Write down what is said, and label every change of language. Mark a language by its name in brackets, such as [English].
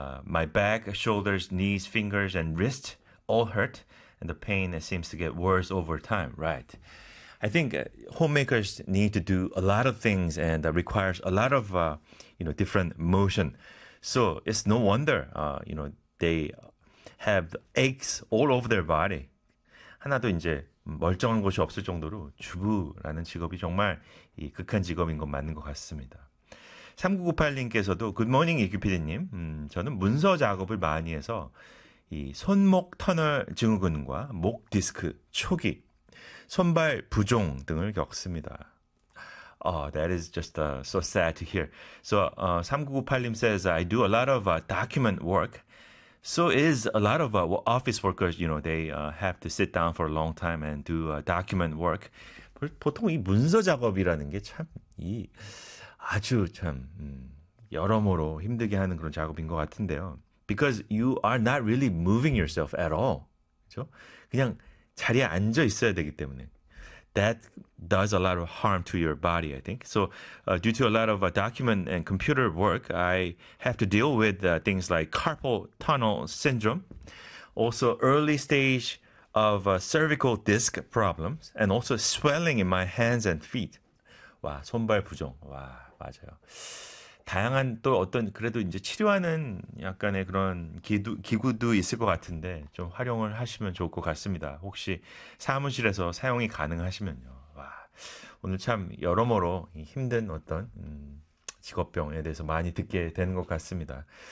[English] My back, shoulders, knees, fingers, and wrist all hurt, and the pain seems to get worse over time, right? I think homemakers need to do a lot of things and requires a lot of, you know, different motion. So it's no wonder, you know, they have aches all over their body. [Korean] 하나도 이제 멀쩡한 곳이 없을 정도로 주부라는 직업이 정말 이 극한 직업인 건 맞는 것 같습니다. 3998님께서도 [English] Good morning, [Korean] 이규피디님. 저는 문서 작업을 많이 해서 이 손목 터널 증후군과 목 디스크 초기, 손발 부종 등을 겪습니다. [English] Oh, that is just so sad to hear. So 3998님 says, I do a lot of document work. So is a lot of office workers, you know, they have to sit down for a long time and do document work. [Korean] 보통 이 문서 작업이라는 게 참 이 아주 참 여러모로 힘들게 하는 그런 작업인 것 같은데요. [English] Because you are not really moving yourself at all. [Korean] 그렇죠? 그냥 자리에 앉아 있어야 되기 때문에. [English] That does a lot of harm to your body, I think. So due to a lot of document and computer work, I have to deal with things like carpal tunnel syndrome, also early stage of cervical disc problems, and also swelling in my hands and feet. [Korean] 와, 손발 부종. 와, 맞아요. 다양한 또 어떤 그래도 이제 치료하는 약간의 그런 기구도 있을 것 같은데 좀 활용을 하시면 좋을 것 같습니다. 혹시 사무실에서 사용이 가능하시면요. 와, 오늘 참 여러모로 힘든 어떤 직업병에 대해서 많이 듣게 되는 것 같습니다.